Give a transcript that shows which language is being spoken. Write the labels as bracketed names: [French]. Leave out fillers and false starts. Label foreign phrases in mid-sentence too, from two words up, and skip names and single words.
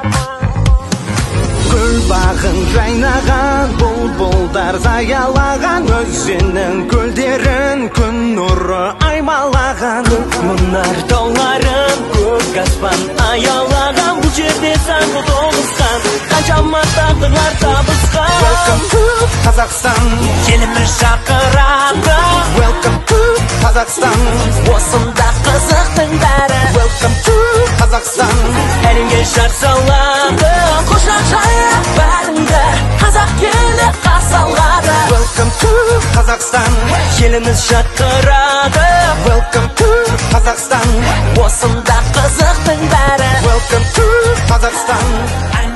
[Kazakh] Гүл бағын жайнаған, бұлбұлдар заялаған, өзеннің көлдерін күн нұры аймалаған. Мұнар тауларын көк аспан аялаған, бұл жерде саңғы тоғысқан, қаншама тағдырлар табысқан. [English] Welcome to Қазақстан, [Kazakh] Еліміз шақырады. [English] Welcome to Қазақстан, [Kazakh] Осында қызықтың бәрі. [English] Welcome to Қазақстан, [Kazakh] Әлемге жар салады, құшақ жайып бәріңді, қазақ елі қарсы алады. [English] Welcome to Қазақстан, [Kazakh] Еліміз шақырады, [English] Welcome to Қазақстан, [Kazakh] осында қызықтың бәрі. [English] Welcome to Қазақстан.